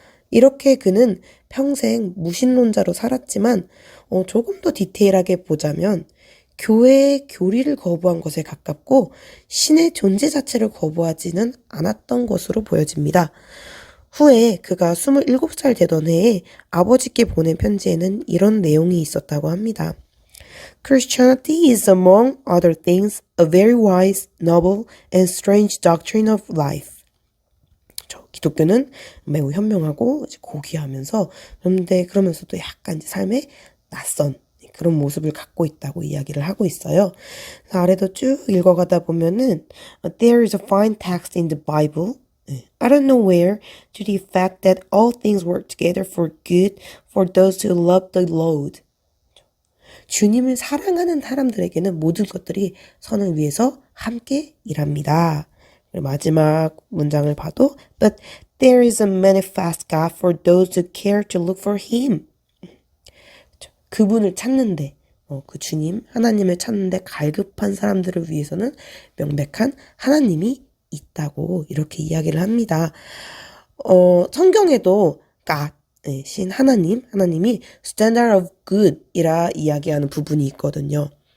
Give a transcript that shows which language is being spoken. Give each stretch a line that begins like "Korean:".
Korean: 이렇게 그는 평생 무신론자로 살았지만 조금 더 디테일하게 보자면 교회의 교리를 거부한 것에 가깝고 신의 존재 자체를 거부하지는 않았던 것으로 보여집니다. 후에 그가 27살 되던 해에 아버지께 보낸 편지에는 이런 내용이 있었다고 합니다.
English: Christianity is among other things a very wise, noble, and strange doctrine of life.
Korean: 기독교는 매우 현명하고 고귀하면서 그런데 그러면서도 약간 삶의 낯선 그런 모습을 갖고 있다고 이야기를 하고 있어요. 그래서 아래도 쭉 읽어가다 보면은
English: There is a fine text in the Bible out of nowhere to the effect that all things work together for good for those who love the Lord.
Korean: 주님을 사랑하는 사람들에게는 모든 것들이 선을 위해서 함께 일합니다. 마지막 문장을 봐도
English: But there is a manifest God for those who care to look for Him.
Korean: 그분을 찾는데 그 주님, 하나님을 찾는데 갈급한 사람들을 위해서는 명백한 하나님이 있다고 이렇게 이야기를 합니다. 성경에도 God, 신 하나님이
English: standard of good
Korean: 이라 이야기하는 부분이 있거든요.